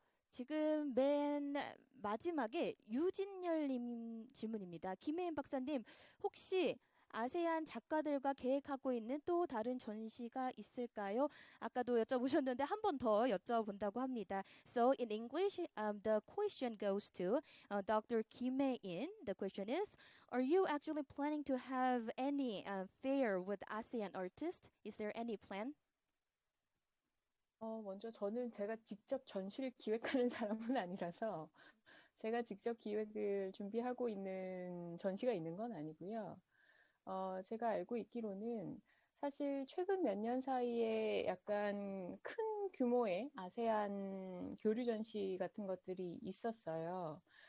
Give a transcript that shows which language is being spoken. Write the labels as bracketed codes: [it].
[ko] 지금 맨 마지막에 유진열님 질문입니다. 김혜인 박사님, 혹시 아세안 작가들과 계획하고 있는 또 다른 전시가 있을까요? 아까도 여쭤보셨는데 한 번 더 여쭤본다고 합니다. [en] So in English, the question goes to Dr. Kim Hae-in. The question is, are you actually planning to have any fair with ASEAN artists? Is there any plan? [ko] 먼저 저는 제가 직접 전시를 기획하는 사람은 아니라서 제가 직접 기획을 준비하고 있는 전시가 있는 건 아니고요. 제가 알고 있기로는 사실 최근 몇 년 사이에 약간 큰 규모의 아세안 교류 전시 같은 것들이 있었어요.